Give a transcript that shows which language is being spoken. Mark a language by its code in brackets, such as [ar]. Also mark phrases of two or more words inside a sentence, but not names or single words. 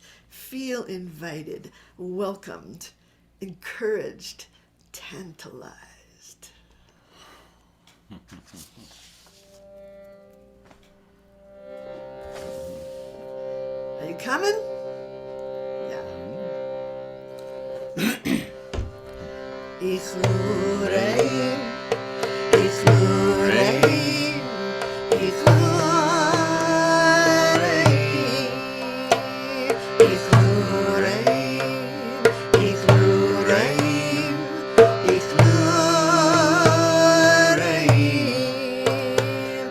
[en] Feel invited, welcomed, encouraged, tantalized. Are you coming? Yeah. Ichlu reim, Ichlu reim, Ichlu reim, Ichlu reim, Ichlu reim, Ichlu reim.